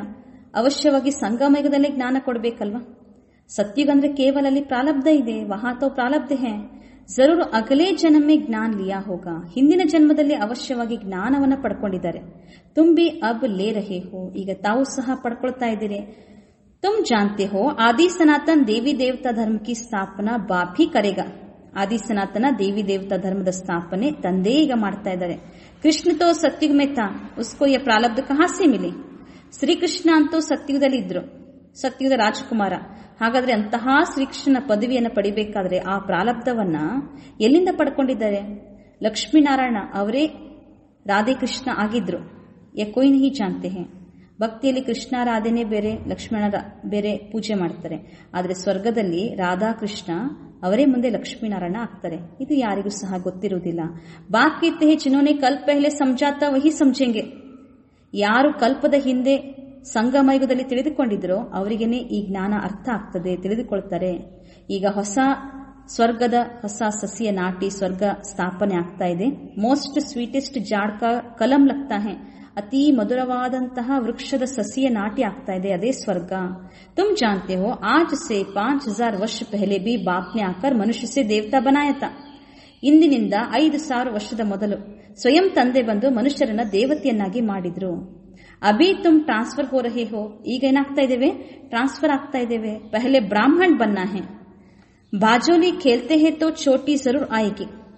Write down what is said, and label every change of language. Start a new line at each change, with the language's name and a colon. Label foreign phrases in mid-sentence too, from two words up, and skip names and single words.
Kannada: ಅವಶ್ಯವಾಗಿ ಸಂಗಮ ಯುಗದಲ್ಲೇ ಜ್ಞಾನ ಕೊಡಬೇಕಲ್ವಾ. ಸತ್ಯುಗ ಅಂದ್ರೆ ಕೇವಲ ಅಲ್ಲಿ ಪ್ರಾರಬ್ಧ ಇದೆ,
Hindi: वहाँ तो प्रारब्ध है. ज़रूर अगले जन्म ज्ञान लिया होगा.
Kannada: ಹಿಂದಿನ ಜನ್ಮದಲ್ಲಿ ಅವಶ್ಯವಾಗಿ ಜ್ಞಾನವನ್ನ ಪಡ್ಕೊಂಡಿದ್ದಾರೆ.
Hindi: तुम भी अब ले रहे हो.
Kannada: ಈಗ ತಾವು ಸಹ ಪಡ್ಕೊಳ್ತಾ ಇದ್ದೀರಿ.
Hindi: तुम जानते हो आदि सनातन देवी देवता धर्म की स्थापना बाप ही करेगा.
Kannada: ಆದಿ ಸನಾತನ ದೇವಿ ದೇವತಾ ಧರ್ಮದ ಸ್ಥಾಪನೆ ತಂದೆ ಈಗ ಮಾಡ್ತಾ ಇದ್ದಾರೆ.
Hindi: कृष्ण तो सतयुग में था, उसको ये प्रारब्ध कहाँ से मिले.
Kannada: ಶ್ರೀಕೃಷ್ಣ ಅಂತೂ ಸತ್ಯುಗದಲ್ಲಿ ಇದ್ರು, ಸತ್ಯುಗದ ರಾಜಕುಮಾರ. ಹಾಗಾದ್ರೆ ಅಂತಹ ಶ್ರೀಕೃಷ್ಣನ ಪದವಿಯನ್ನು ಪಡಿಬೇಕಾದ್ರೆ ಆ ಪ್ರಾರಬ್ಧವನ್ನ ಎಲ್ಲಿಂದ ಪಡ್ಕೊಂಡಿದ್ದಾರೆ? ಲಕ್ಷ್ಮೀನಾರಾಯಣ ಅವರೇ ರಾಧೆ ಕೃಷ್ಣ ಆಗಿದ್ರು.
Hindi: ये कोई नहीं जानते हैं.
Kannada: ಭಕ್ತಿಯಲ್ಲಿ ಕೃಷ್ಣ ರಾಧೆನೇ ಬೇರೆ, ಲಕ್ಷ್ಮಣ ಬೇರೆ ಪೂಜೆ ಮಾಡ್ತಾರೆ. ಆದರೆ ಸ್ವರ್ಗದಲ್ಲಿ ರಾಧಾ ಕೃಷ್ಣ ಅವರೇ ಮುಂದೆ ಲಕ್ಷ್ಮೀನಾರಾಯಣ ಆಗ್ತಾರೆ. ಇದು ಯಾರಿಗೂ ಸಹ ಗೊತ್ತಿರುವುದಿಲ್ಲ.
Hindi: ಬಾಪ್ कहते हैं जिन्होंने कल पहले समझा था वही समझेंगे.
Kannada: ಯಾರು ಕಲ್ಪದ ಹಿಂದೆ ಸಂಗಮಯುಗದಲ್ಲಿ ತಿಳಿದುಕೊಂಡಿದ್ರೋ ಅವರಿಗೇನೆ ಈ ಜ್ಞಾನ ಅರ್ಥ ಆಗ್ತದೆ, ತಿಳಿದುಕೊಳ್ತಾರೆ. ಈಗ ಹೊಸ ಸ್ವರ್ಗದ ಹೊಸ ಸಸಿಯ ನಾಟಿ ಸ್ವರ್ಗ ಸ್ಥಾಪನೆ ಆಗ್ತಾ ಇದೆ.
English: most sweetest
Hindi: झाड़ का कलम लगता है.
Kannada: ಅತಿ ಮಧುರವಾದಂತಹ ವೃಕ್ಷದ ಸಸಿಯ ನಾಟಿ ಆಗ್ತಾ ಇದೆ, ಅದೇ ಸ್ವರ್ಗ.
Hindi: तुम जानते हो आज से 5000 वर्ष पहले भी बाप ने आकर मनुष्य से देवता बनाया था.
Kannada: ಇಂದಿನಿಂದ 5000 ವರ್ಷದ ಮೊದಲು ಸ್ವಯಂ ತಂದೆ ಬಂದು ಮನುಷ್ಯರನ್ನ ದೇವತೆಯನ್ನಾಗಿ ಮಾಡಿದ್ರು.
Hindi: अभी तुम ट्रांसफर हो रहे हो.
Kannada: ಈಗ ಏನಾಗ್ತಾ ಇದ್ದೇವೆ? ಟ್ರಾನ್ಸ್ಫರ್ ಆಗ್ತಾ ಇದ್ದೇವೆ.
Hindi: पहले ब्राह्मण बनना है. बाजोली खेलते हैं तो चोटी ज़रूर आएगी.